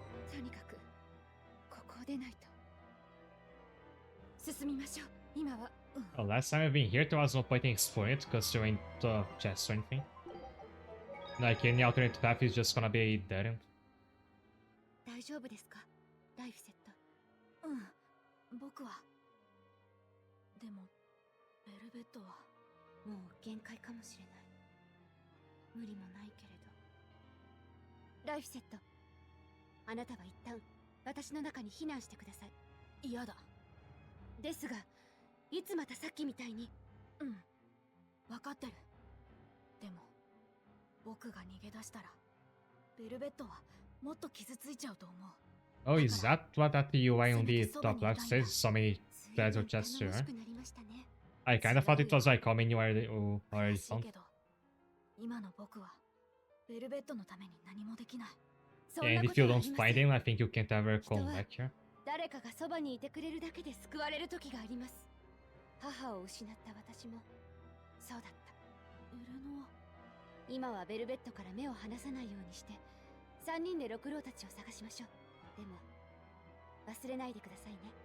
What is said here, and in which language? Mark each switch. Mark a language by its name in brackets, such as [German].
[Japanese] とにかくここを出ないと。進みましょう。今は。 [English] Well, last time I've been here, there was no point in exploring it because there ain't chests or anything. Like any alternate path is just gonna be a dead end. [Japanese] 大丈夫ですか、ライフセット。僕は。でもベルベットはもう限界かもしれない。無理もないけれど。ライフセット、あなたは一旦私の中に避難してください。嫌だ。ですが、いつまたさっきみたいに。分かってる。でも僕が逃げ出したらベルベットはもっと傷ついちゃうと思う。 [English] Oh, is that what that UI on the top left says? So many treasure chests here. I kind of thought it was like how many you already found. [Japanese] 今の僕はベルベットのために何もできない。 [English] And if you don't find him, I think you can't ever come back here. [Japanese] 誰かがそばにいてくれるだけで救われる時があります。母を失った私もそうだった。エレノア。今はベルベットから目を離さないようにして、 3人で六郎たちを探しましょう。でも忘れないでくださいね。